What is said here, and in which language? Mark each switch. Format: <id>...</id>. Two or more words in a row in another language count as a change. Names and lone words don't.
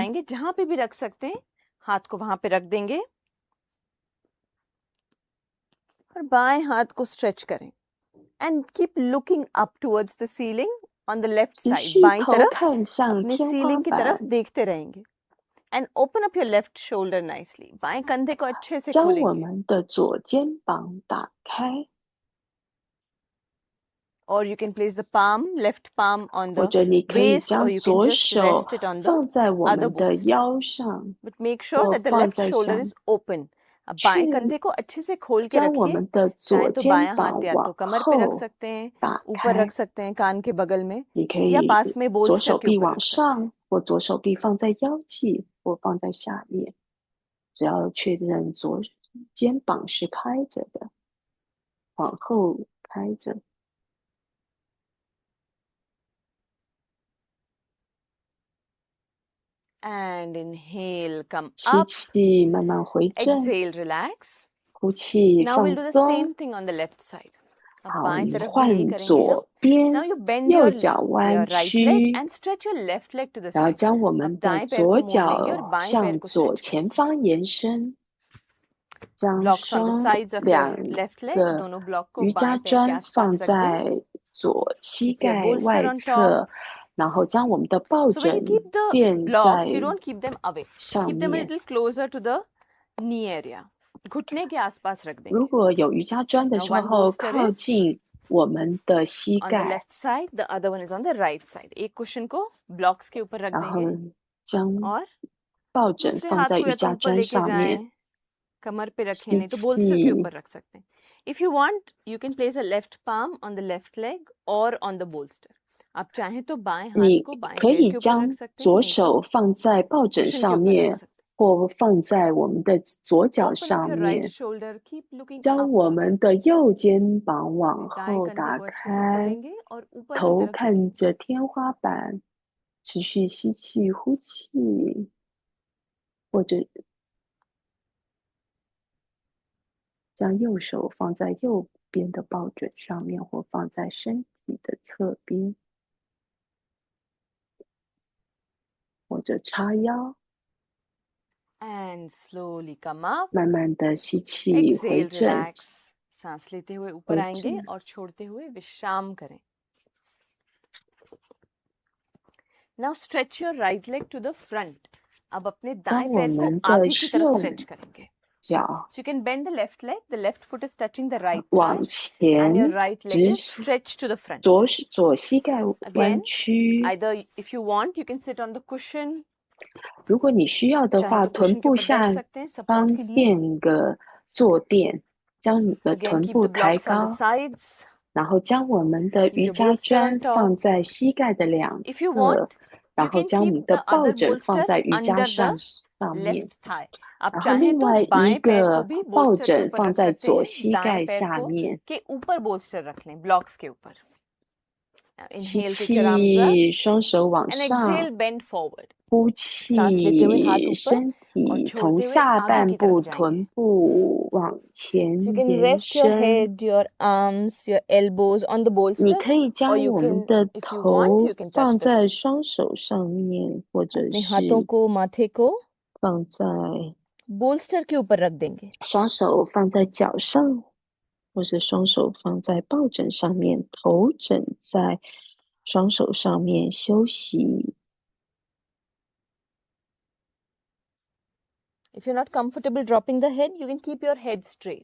<hi>जाएंगे. जहां पे भी रख सकते हैं, हाथ को वहां पे रख देंगे और बाएं हाथ को स्ट्रेच करें</hi> <en>and keep looking up towards the ceiling on the left</en> <zh>持</zh> <en>side.</en> <zh>续</zh> <hi>बाईं</hi> <zh>头</zh> <hi>तरफ</hi> <zh>看向</zh> <hi>अपने</hi> <zh>天花</zh> <hi>सीलिंग की तरफ</hi> <zh>板，</zh> <hi>देखते रहेंगे</hi> <en>and open up your left shoulder nicely.</en> <hi>बाएं कंधे को अच्छे से</hi> <zh>将我</zh> <hi>खोलेंगे</hi> <zh>们的左肩膀打开，</zh> <en>or you can place the left palm on</en> <zh>或</zh> <en>the</en> <zh>者你可以</zh> <en>waist or</en> <zh>将</zh> <en>you can</en> <zh>左</zh> <en>just</en> <zh>手</zh> <en>rest it on the</en> <zh>放在我</zh> <en>other</en> <zh>们的</zh> <en>bolster.</en> <zh>腰上，</zh> <en>But make sure</en> <zh>或</zh> <en>that the</en> <zh>放</zh> <en>left</en> <zh>在</zh> <en>shoulder</en> <zh>下</zh> <en>is open.</en> <hi>अब बाएं कंधे को अच्छे से खोल के</hi> <zh>将我</zh> <hi>रखिए.</hi> <zh>们的</zh> <hi>चाहे</hi> <zh>左</zh> <hi>तो</hi> <zh>肩</zh> <hi>बायां</hi> <zh>膀</zh> <hi>हाथ या तो</hi> <zh>往</zh> <hi>कमर पे रख</hi> <zh>后</zh> <hi>सकते हैं,</hi> <zh>打</zh> <hi>ऊपर</hi> <zh>开</zh> <hi>रख。सकते हैं कान के बगल में</hi> <zh>你可</zh> <hi>या</hi> <zh>以</zh> <hi>पास में</hi> <zh>左</zh> <hi>bolster</hi> <zh>手</zh> <hi>के</hi> <zh>臂</zh> <hi>ऊपर</hi> <zh>往</zh> <hi>रख सकते हैं.</hi> <zh>上，或左手臂放在腰际，或放在下面。只要确认左肩膀是开着的，往后开着。</zh> <en>And inhale, come</en> <zh>吸</zh> <en>up.</en> <zh>气，慢慢回正；</zh> <en>Exhale, relax.</en> <zh>呼气，</zh> <en>Now</en> <zh>放</zh> <en>we'll do the</en> <zh>松。</zh> <en>same thing on the left side.</en> <hi>अब</hi> <zh>好，</zh> <hi>बाएं</hi> <zh>你</zh> <hi>तरफ भी यही</hi> <zh>换</zh> <hi>करेंगे हम.</hi> <zh>左边，</zh> <en>Now you bend</en> <zh>右</zh> <en>your</en> <zh>脚弯</zh> <en>right leg</en> <zh>曲，</zh> <en>and stretch your left leg to the</en> <zh>然后</zh> <en>side.</en> <zh>将我</zh> <hi>अब</hi> <zh>们的</zh> <hi>दाएं पैर</hi> <zh>左</zh> <hi>को मोड़ लेंगे और</hi> <zh>脚</zh> <hi>बाएं पैर</hi> <zh>向</zh> <hi>को</hi> <zh>左</zh> <hi>stretch</hi> <zh>前方延伸，将</zh> <en>Blocks on the</en> <zh>双</zh> <en>sides of your</en> <zh>两</zh> <en>left leg.</en> <zh>个</zh> <hi>दोनों block को</hi> <zh>瑜伽</zh> <hi>बाएं पैर के</hi> <zh>砖放</zh> <hi>आसपास रख दें.</hi> <zh>在左膝</zh> <en>Keep your</en> <zh>盖</zh> <en>bolster</en> <zh>外</zh> <en>on top.</en> <zh>侧， 然后将我们的抱</zh> <en>So when you</en> <zh>枕</zh> <en>keep the</en> <zh>垫</zh> <en>blocks,</en> <zh>在</zh> <en>you don't keep them away.</en> <zh>上</zh> <en>Keep them a</en> <zh>面。</zh> <en>little closer to the knee area.</en> <hi>घुटने के आसपास रख</hi> <zh>如</zh> <hi>देंगे.</hi> <zh>果有瑜伽砖的</zh> <en>Now</en> <zh>时</zh> <en>one</en> <zh>候，</zh> <en>bolster</en> <zh>靠</zh> <en>is</en> <zh>近我们的膝</zh> <en>on the</en> <zh>盖，</zh> <en>left side, the other one is on the right side.</en> <hi>एक cushion को blocks के ऊपर रख</hi> <zh>然后</zh> <hi>देंगे</hi> <zh>将</zh> <hi>और</hi> <zh>抱枕</zh> <hi>दूसरे</hi> <zh>放</zh> <hi>हाथ</hi> <zh>在</zh> <hi>को</hi> <zh>瑜</zh> <hi>या तो</hi> <zh>伽</zh> <hi>ऊपर</hi> <zh>砖</zh> <hi>लेके</hi> <zh>上面，</zh> <hi>जाएं, कमर पे रखें,</hi> <zh>吸</zh> <hi>नहीं तो bolster के</hi> <zh>气。</zh> <hi>ऊपर रख सकते हैं.</hi> <en>If you want, you can place a left palm on the left leg or on the bolster.</en> <hi>आप चाहें तो बाएं हाथ</hi> <zh>你</zh> <hi>को बाएं</hi> <zh>可</zh> <hi>पैर</hi> <zh>以</zh> <hi>के ऊपर रख</hi> <zh>将</zh> <hi>सकते हैं,</hi> <zh>左</zh> <hi>नहीं</hi> <zh>手</zh> <hi>तो</hi> <zh>放在抱枕</zh> <hi>cushion के</hi> <zh>上</zh> <hi>ऊपर रख</hi> <zh>面，</zh> <hi>सकते हैं.</hi> <zh>或放在我们的左脚</zh> <en>Open up</en> <zh>上</zh> <en>your right</en> <zh>面，</zh> <en>shoulder, keep looking</en> <zh>将</zh> <en>up.</en> <zh>我们的右肩膀往</zh> <hi>दाएं</hi> <zh>后</zh> <hi>कंधे</hi> <zh>打</zh> <hi>को अच्छे से</hi> <zh>开，</zh> <hi>खोलेंगे और ऊपर की</hi> <zh>头</zh> <hi>तरफ</hi> <zh>看</zh> <hi>देखेंगे.</hi> <zh>着天花板，持续吸气、呼气，或者将右手放在右边的抱枕上面，或放在身体的侧边，或者叉腰，</zh> <en>And slowly come up.</en> <zh>慢慢的吸气回</zh> <en>Exhale,</en> <zh>正，</zh> <en>relax.</en> <hi>सांस लेते हुए ऊपर</hi> <zh>回</zh> <hi>आएंगे</hi> <zh>正，</zh> <hi>और छोड़ते हुए विश्राम करें.</hi> <en>Now stretch your right leg to the front.</en> <hi>अब अपने</hi> <zh>当</zh> <hi>दाएं</hi> <zh>我</zh> <hi>पैर को</hi> <zh>们的</zh> <hi>आगे की तरफ</hi> <zh>右</zh> <hi>stretch करेंगे.</hi> <zh>脚</zh> <en>So you can bend the left leg. The left foot is touching the right</en> <zh>往</zh> <en>thigh, and your</en> <zh>前</zh> <en>right leg</en> <zh>直</zh> <en>is stretched to the front.</en> <zh>左膝盖弯</zh> <en>Again,</en> <zh>曲。</zh> <en>either if you want, you can sit on the cushion.</en> <zh>如果你需要的</zh> <hi>चाहे</hi> <zh>话，</zh> <hi>तो</hi> <zh>臀</zh> <hi>cushion के</hi> <zh>部</zh> <hi>ऊपर बैठ</hi> <zh>下</zh> <hi>सकते हैं</hi> <zh>方</zh> <hi>support के लिए.</hi> <zh>垫个坐垫，将你的</zh> <en>Again,</en> <zh>臀</zh> <en>keep</en> <zh>部</zh> <en>the</en> <zh>抬</zh> <en>blocks on the</en> <zh>高，</zh> <en>sides.</en> <zh>然后将我们的</zh> <en>Keep</en> <zh>瑜</zh> <en>your</en> <zh>伽</zh> <en>bolster</en> <zh>砖</zh> <en>on top.</en> <zh>放在膝盖的两</zh> <en>If you</en> <zh>侧，</zh> <en>want,</en> <zh>然</zh> <en>you</en> <zh>后</zh> <en>can</en> <zh>将我</zh> <en>keep</en> <zh>们的</zh> <en>the</en> <zh>抱</zh> <en>other</en> <zh>枕放</zh> <en>bolster</en> <zh>在瑜伽</zh> <en>under</en> <zh>上</zh> <en>the</en> <zh>面，</zh> <en>left thigh.</en> <hi>आप</hi> <zh>然后</zh> <hi>चाहें</hi> <zh>另</zh> <hi>तो</hi> <zh>外一</zh> <hi>बाएं पैर को</hi> <zh>个</zh> <hi>भी</hi> <zh>抱</zh> <hi>bolster के</hi> <zh>枕</zh> <hi>ऊपर</hi> <zh>放</zh> <hi>रख</hi> <zh>在</zh> <hi>सकते</hi> <zh>左</zh> <hi>हैं.</hi> <zh>膝</zh> <hi>दाएं</hi> <zh>盖</zh> <hi>पैर</hi> <zh>下</zh> <hi>को</hi> <zh>面，</zh> <hi>के ऊपर bolster रख लें, blocks के ऊपर.</hi> <en>Now</en> <zh>吸</zh> <en>inhale, take your arms up</en> <zh>气，双手往</zh> <en>and</en> <zh>上，</zh> <en>exhale, bend forward.</en> <zh>呼</zh> <hi>सांस लेते हुए हाथ</hi> <zh>气，</zh> <hi>ऊपर</hi> <zh>身</zh> <hi>और</hi> <zh>体从</zh> <hi>छोड़ते हुए</hi> <zh>下</zh> <hi>आगे</hi> <zh>半</zh> <hi>की</hi> <zh>部</zh> <hi>तरफ जाएंगे.</hi> <zh>臀部往前</zh> <en>So you can</en> <zh>延</zh> <en>rest your</en> <zh>伸。</zh> <en>head, your arms, your elbows on the</en> <zh>你</zh> <en>bolster,</en> <zh>可以</zh> <en>or</en> <zh>将</zh> <en>you</en> <zh>我们</zh> <en>can,</en> <zh>的</zh> <en>if you want,</en> <zh>头</zh> <en>you can touch</en> <zh>放</zh> <en>the</en> <zh>在</zh> <en>toes.</en> <zh>双手上面，或者</zh> <hi>अपने हाथों</hi> <zh>是</zh> <hi>को माथे को</hi> <zh>放在</zh> <hi>bolster के ऊपर रख देंगे.</hi> <zh>双手放在脚上，或者双手放在抱枕上面，头枕在双手上面休息。</zh> <en>If you're not comfortable dropping the head, you can keep your head straight</en>